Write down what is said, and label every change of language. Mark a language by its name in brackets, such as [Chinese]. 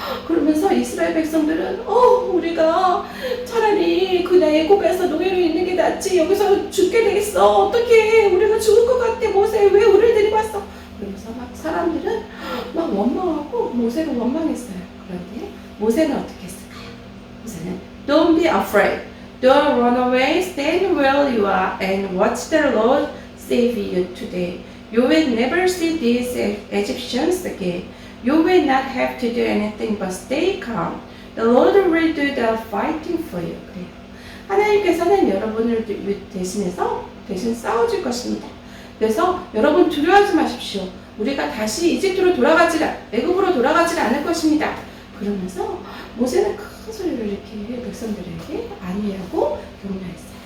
[Korean] 그러면서 이스라엘 백성들은 우리가 차라리 그 애굽에서 노예로 있는 게 낫지 여기서 죽게 되겠어. 어떻게 우리가 죽을 것 같아. 모세 왜 우리를 데리고 왔어? 그러면서 막 사람들은 막 원망하고 모세를 원망했어요. 그런데 모세는 어떻게 했을까요? [English] 모세는 Don't be afraid. Don't run away. Stand where you are and watch the Lord save you today. You will never see these Egyptians again. You will not have to do anything but stay calm. The Lord will do the fighting for you. [Korean] 그래요. 하나님께서는 여러분을 대신 싸워줄 것입니다. 그래서 여러분 두려워하지 마십시오. 우리가 다시 애굽으로 돌아가지 않을 것입니다. 그러면서 모세는 큰 소리로 이렇게 백성들에게 안위하고 격려했어요.